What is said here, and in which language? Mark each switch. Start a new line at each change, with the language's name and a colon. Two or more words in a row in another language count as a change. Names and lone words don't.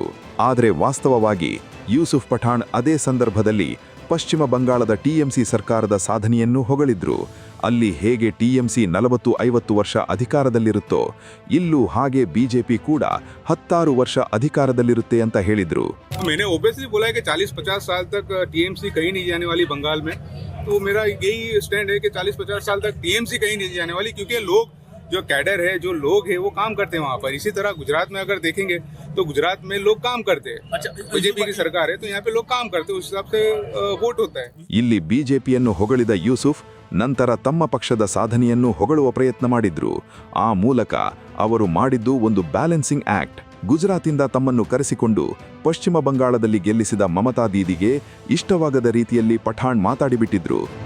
Kannada: ಆದರೆ ವಾಸ್ತವವಾಗಿ ಯೂಸುಫ್ ಪಠಾಣ್ ಅದೇ ಸಂದರ್ಭದಲ್ಲಿ ಪಶ್ಚಿಮ ಬಂಗಾಳದ ಟಿಎಂಸಿ ಸರ್ಕಾರದ ಸಾಧನೆಯನ್ನು ಹೊಗಳಿದ್ರು. ಅಲ್ಲಿ ಹೇಗೆ ಟಿಎಂಸಿ 40-50 ವರ್ಷ ಅಧಿಕಾರದಲ್ಲಿರುತ್ತೋ, ಇಲ್ಲೂ ಹಾಗೆ ಬಿಜೆಪಿ ಕೂಡ 10 ವರ್ಷ ಅಧಿಕಾರದಲ್ಲಿರುತ್ತೆ ಅಂತ ಹೇಳಿದ್ರು.
Hindi: मैंने ओबियसली बोला है कि 40-50 साल तक टीएमसी कहीं नहीं जाने वाली बंगाल में. तो मेरा यही स्टैंड है कि 40-50 साल तक टीएमसी कहीं नहीं जाने वाली, क्योंकि लोग जो कैडर है, जो लोग हैं, वो काम करते हैं वहाँ पर. इसी तरह गुजरात में अगर देखेंगे तो गुजरात में लोग काम करते हैं. अच्छा, बीजेपी की सरकार है तो यहाँ पे लोग काम करते हैं, उस हिसाब से वोट होता है.
Kannada: ಇಲ್ಲಿ ಬಿಜೆಪಿಯನ್ನು ಹೊಗಳಿದ ಯೂಸುಫ್ ನಂತರ ತಮ್ಮ ಪಕ್ಷದ ಸಾಧನೆಯನ್ನು ಹೊಗಳುವ ಪ್ರಯತ್ನ ಮಾಡಿದ್ರು. ಆ ಮೂಲಕ ಅವರು ಮಾಡಿದ್ದು ಒಂದು
English: balancing act.
Kannada: ಗುಜರಾತಿಂದ ತಮ್ಮನ್ನು ಕರೆಸಿಕೊಂಡು ಪಶ್ಚಿಮ ಬಂಗಾಳದಲ್ಲಿ ಗೆಲ್ಲಿಸಿದ ಮಮತಾ ದೀದಿಗೆ ಇಷ್ಟವಾಗದ ರೀತಿಯಲ್ಲಿ ಪಠಾಣ್ ಮಾತಾಡಿಬಿಟ್ಟಿದ್ರು.